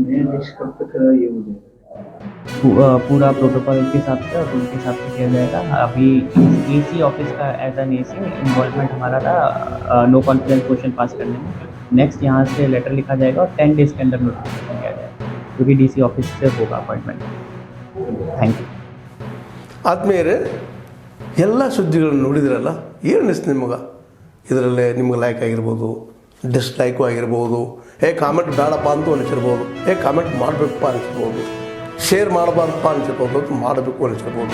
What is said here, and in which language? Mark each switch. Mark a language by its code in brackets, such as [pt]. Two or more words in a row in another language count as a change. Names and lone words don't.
[hi] नए अध्यक्ष कब तक ये हो जाएगा? पूरा प्रोटोकॉल के हिसाब से और रूल के हिसाब से किया जाएगा। अभी [en] AC office [hi] का [en] as an AC involvement [hi] हमारा था [en] no confidence question [hi] पास करने में। नेक्स्ट यहाँ से लेटर लिखा जाएगा और 10 डेज के अंदर नोटिफिकेशन किया जाएगा, क्योंकि [en] DC office [hi] से होगा अपॉइंटमेंಟ್। [en] thank you. [kn] ಆದ್ಮೇಲೆ ಎಲ್ಲ ಸುದ್ದಿಗಳನ್ನು ನೋಡಿದ್ರಲ್ಲ, ಏನು ಅನಿಸ್ತು ನಿಮಗೆ? ಇದರಲ್ಲೇ ನಿಮ್ಗೆ ಲೈಕ್ ಆಗಿರ್ಬೋದು, ಡಿಸ್ಲೈಕು ಆಗಿರ್ಬೋದು, ಕಾಮೆಂಟ್ ಬೇಡಪ್ಪ ಅಂತೂ ಅನಿಸಿರ್ಬೋದು, ಕಾಮೆಂಟ್ ಮಾಡಬೇಕಪ್ಪ ಅನಿಸಿರ್ಬೋದು, ಶೇರ್ ಮಾಡಬಾರ್ದಪ್ಪ ಅನಿಸಿರ್ಬೋದು, ಮಾಡಬೇಕು ಅನಿಸಿರ್ಬೋದು.